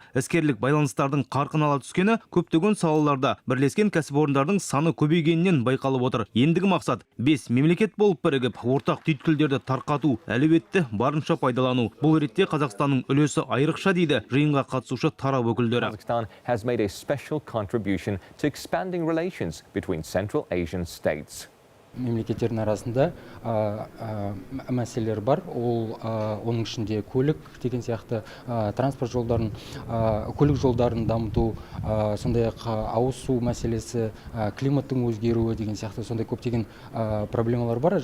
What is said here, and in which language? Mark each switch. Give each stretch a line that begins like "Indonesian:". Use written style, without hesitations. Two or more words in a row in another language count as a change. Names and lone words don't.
Kazakh: Іскерлік байланыстардың қарқын ала түскені көптеген салаларда бірлескен кәсіпорындардың саны көбейгенінен байқалып отыр. Ендігі мақсат 5 мемлекет болып бірігіп, ортақ түйткілдерді тарқату, әлеуетті барынша пайдалану. Бұл ретте Қазақстанның үлесі айрықша дейді жиынға қатысушы тарап өкілдері.
English: Kazakhstan has made a special contribution to expanding relations between Central Asian states.
Kazakh: Мемлекеттердің арасында мәселелер бар. Оның ішінде көлік деген сияқты транспорт жолдарын, көлік жолдарын дамыту, сондай-ақ ауыз су мәселесі, климаттың өзгеруі деген сияқты сондай көптеген проблемалар бар.